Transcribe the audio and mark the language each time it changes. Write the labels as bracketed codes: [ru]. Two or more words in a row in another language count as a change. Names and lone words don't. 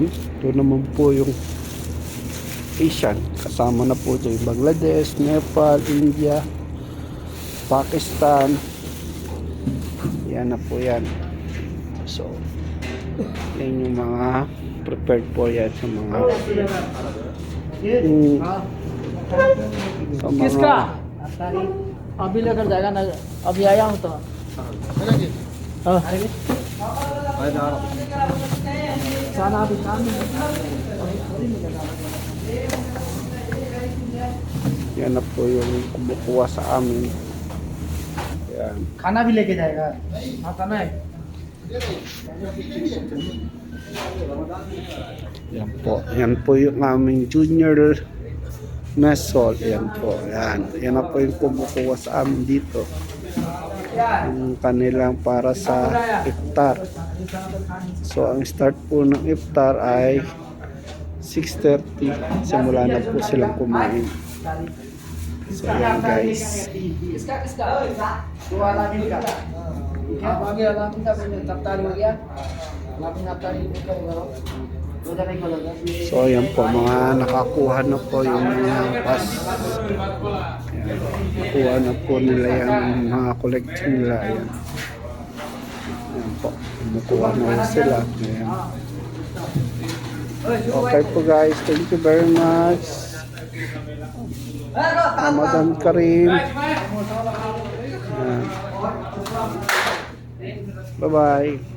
[tl] Ito naman po yung Asian. Kasama na po ito yung Bangladesh, Nepal, India, Pakistan. Yan na po yan. So yan yung mga prepared po yan sa mga [hi] किसका अभी लेकर जाएगा ना अभी आया हूँ तो साला अभी काम में [tl] yan na po yung kumukuha sa amin. Yan. [hi] खाना भी लेके जाएगा हाँ खाना है [tl] Yan po. Yan po yung aming junior mess hall. Yan po. Yan. Yan na po yung kumukuha sa amin dito. Yung kanilang para sa iftar. So, ang start po ng iftar ay 6:30. Simula na po silang kumain. So, yan guys. [hi] किसका किसका दो अलामीन का आप आगे अलामीन का तफ्तारी हो गया अलामीन तफ्तारी क्या होगा दो जने को लगा [tl] So, yan po. Mga nakakuha na po yung mga pass. Yan. Nakuha na po nila yung mga collection nila. Yan. Yan po. Kumukuha na sila. Yan. Okay po guys. [en] Thank you very much. [ar] رمضان كريم. [en] Bye bye.